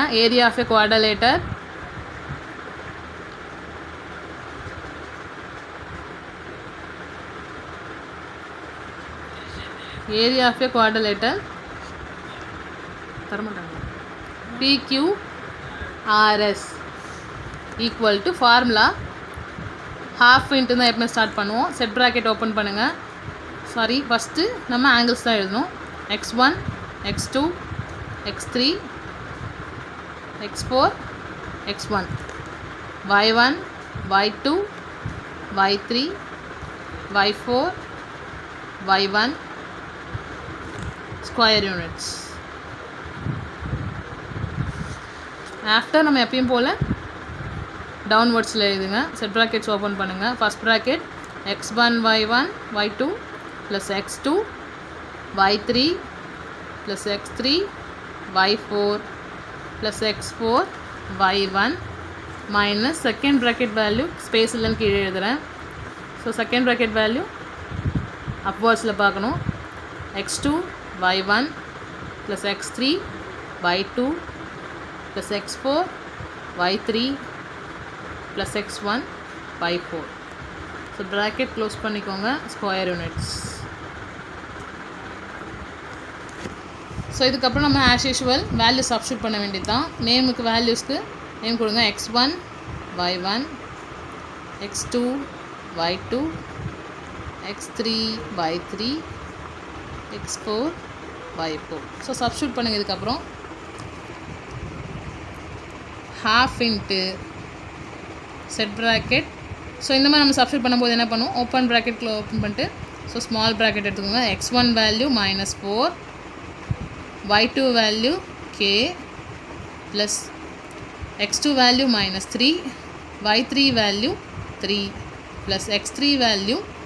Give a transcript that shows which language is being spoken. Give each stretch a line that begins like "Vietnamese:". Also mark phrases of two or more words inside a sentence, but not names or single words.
English: area of a quadrilateral area of a quadrilateral தரமாட்டாங்க PQRS equal to formula half into
Tamil: தான் எப்பவுமே
English: ஸ்டார்ட் பண்ணுவோம். set bracket open பண்ணுங்கள். sorry, first
Tamil: நம்ம ஆங்கிள்ஸ் தான் எழுதணும்.
English: x1 x2 x3 x4 x1 y1 y2 y3 y4 y1 square units.
Tamil: ஆஃப்டர் நம்ம எப்பயும் போல் டவுன்வர்ட்ஸில் எழுதுங்க.
English: set brackets open பண்ணுங்கள். first bracket x1 y1 y2 plus x2 y3 plus x3 y4 plus x4 y1 minus second bracket value space
Tamil: இல்லைன்னு கீழே எழுதுகிறேன்.
English: so second bracket value upwards பார்க்கணும். x2 y1 plus x3 y2 plus x4 y3 plus x1 y4. so bracket close பண்ணிக்கோங்க. square units.
Tamil: ஸோ இதுக்கப்புறம் நம்ம
English: as usual value substitute
Tamil: பண்ண வேண்டியது தான். நேமுக்கு வேல்யூஸ்க்கு நேம் கொடுங்க.
English: x1 y1 x2 y2 x3 y3 x4 y4. so substitute பண்ணுங்கள். இதுக்கப்புறம் half into set bracket.
Tamil: ஸோ இந்த மாதிரி நம்ம சப்ஸ்டியூட் பண்ணும்போது என்ன பண்ணுவோம், ஓப்பன் ப்ராக்கெட்டில் ஓப்பன் பண்ணிட்டு
English: so small bracket
Tamil: எடுத்துக்கோங்க.
English: x1 value minus 4 y2 value k plus x2 value minus 3 y3 value 3 plus x3 value